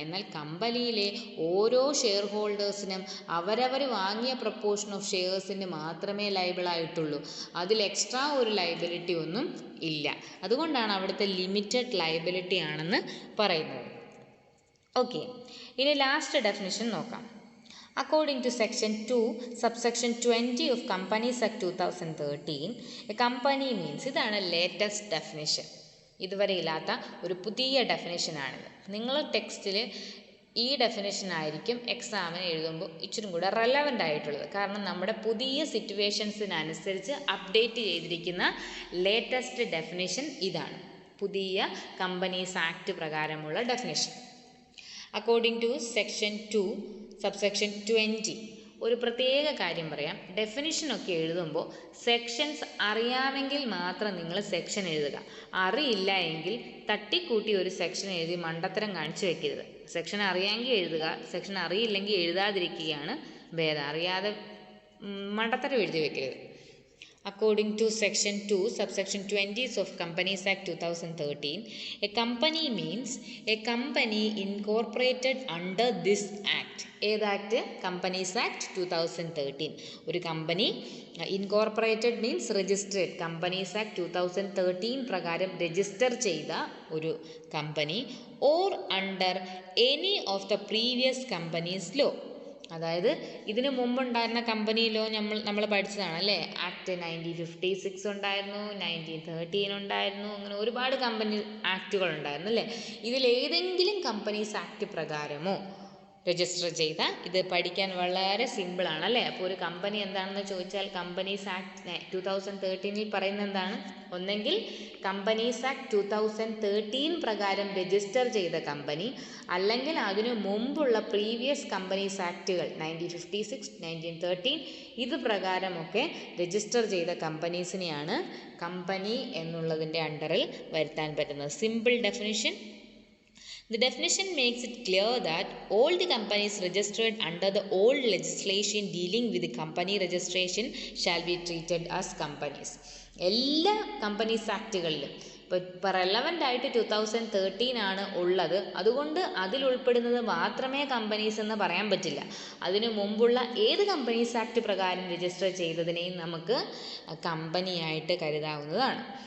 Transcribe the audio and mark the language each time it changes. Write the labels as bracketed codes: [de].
[ml] എന്നാൽ കമ്പനിയിലെ ഓരോ ഷെയർ ഹോൾഡേഴ്സിനും അവരവർ വാങ്ങിയ പ്രപ്പോർഷൻ ഓഫ് ഷെയർസിന് മാത്രമേ ലയബിളായിട്ടുള്ളൂ. അതിൽ എക്സ്ട്രാ ഒരു ലയബിലിറ്റി ഒന്നും ഇല്ല. അതുകൊണ്ടാണ് അവിടുത്തെ ലിമിറ്റഡ് ലയബിലിറ്റി ആണെന്ന് പറയുന്നത്. ഓക്കെ, ഇനി ലാസ്റ്റ് ഡെഫിനിഷൻ നോക്കാം. [en] According to Section 2, Subsection 20 of Companies Act 2013, a company means, [ml] ഇതാണ് ലേറ്റസ്റ്റ് ഡെഫിനിഷൻ, ഇതുവരെ ഇല്ലാത്ത ഒരു പുതിയ ഡെഫിനേഷനാണിത്. നിങ്ങൾ ടെക്സ്റ്റിൽ ഈ ഡെഫിനേഷൻ ആയിരിക്കും എക്സാമിന് എഴുതുമ്പോൾ ഇച്ചിരി കൂടെ റെലവൻ്റ് ആയിട്ടുള്ളത്. കാരണം നമ്മുടെ പുതിയ സിറ്റുവേഷൻസിനനുസരിച്ച് അപ്ഡേറ്റ് ചെയ്തിരിക്കുന്ന ലേറ്റസ്റ്റ് ഡെഫിനേഷൻ ഇതാണ്, പുതിയ കമ്പനീസ് ആക്ട് പ്രകാരമുള്ള definition. [en] according to Section 2, Subsection 20, [ml] ഒരു പ്രത്യേക കാര്യം പറയാം. ഡെഫിനിഷനൊക്കെ എഴുതുമ്പോൾ സെക്ഷൻസ് അറിയാമെങ്കിൽ മാത്രം നിങ്ങൾ സെക്ഷൻ എഴുതുക. അറിയില്ല എങ്കിൽ തട്ടിക്കൂട്ടി ഒരു സെക്ഷൻ എഴുതി മണ്ടത്തരം കാണിച്ചു വെക്കരുത്. സെക്ഷൻ അറിയാമെങ്കിൽ എഴുതുക, സെക്ഷൻ അറിയില്ലെങ്കിൽ എഴുതാതിരിക്കുകയാണ് ഭേദം. അറിയാതെ മണ്ടത്തരം എഴുതി വെക്കരുത്. [en] According to Section 2, Subsection 20 of Companies Act 2013, a company means a company incorporated under this Act. [ml] ഏത് ആക്ട്? Companies act 2013. ഒരു company [en] Incorporated means registered. [ml] Companies act 2013 പ്രകാരം രജിസ്റ്റർ ചെയ്ത ഒരു company [en] Or under any of the previous companies law. [ml] അതായത് ഇതിന് മുമ്പുണ്ടായിരുന്ന company law നമ്മൾ പഠിച്ചതാണ് അല്ലേ? ആക്ട് 1956 ഉണ്ടായിരുന്നു, 1913 ഉണ്ടായിരുന്നു, അങ്ങനെ ഒരുപാട് കമ്പനി ആക്റ്റുകൾ ഉണ്ടായിരുന്നു അല്ലേ? ഇതിലേതെങ്കിലും കമ്പനീസ് ആക്ട് പ്രകാരമോ രജിസ്റ്റർ ചെയ്ത, ഇത് പഠിക്കാൻ വളരെ സിമ്പിളാണ് അല്ലേ? അപ്പോൾ ഒരു കമ്പനി എന്താണെന്ന് ചോദിച്ചാൽ കമ്പനീസ് ആക്ട് 2013 പറയുന്നത് എന്താണ്? ഒന്നെങ്കിൽ കമ്പനീസ് ആക്ട് 2013 പ്രകാരം രജിസ്റ്റർ ചെയ്ത കമ്പനി, അല്ലെങ്കിൽ അതിനു മുമ്പുള്ള പ്രീവിയസ് കമ്പനീസ് ആക്റ്റുകൾ 1956, 1913 ഇത് പ്രകാരമൊക്കെ രജിസ്റ്റർ ചെയ്ത കമ്പനീസിനെയാണ് കമ്പനി എന്നുള്ളതിൻ്റെ അണ്ടറിൽ വരുത്താൻ പറ്റുന്നത്. Simple definition [en] The definition makes it clear that all the companies registered under the old legislation dealing with the company registration shall be treated as companies. [ml] എല്ലാ കമ്പനീസ് ആക്റ്റുകളിലും ഇപ്പോൾ relevant ആയിട്ട് 2013 ആണ് ഉള്ളത്. അതുകൊണ്ട് അതിൽ ഉൾപ്പെടുന്നത് മാത്രമേ കമ്പനീസ് എന്ന് പറയാൻ പറ്റില്ല. അതിനു മുമ്പുള്ള ഏത് കമ്പനീസ് ആക്ട് പ്രകാരം രജിസ്റ്റർ ചെയ്തതിനെയും നമുക്ക് കമ്പനിയായിട്ട് കരുതാവുന്നതാണ്.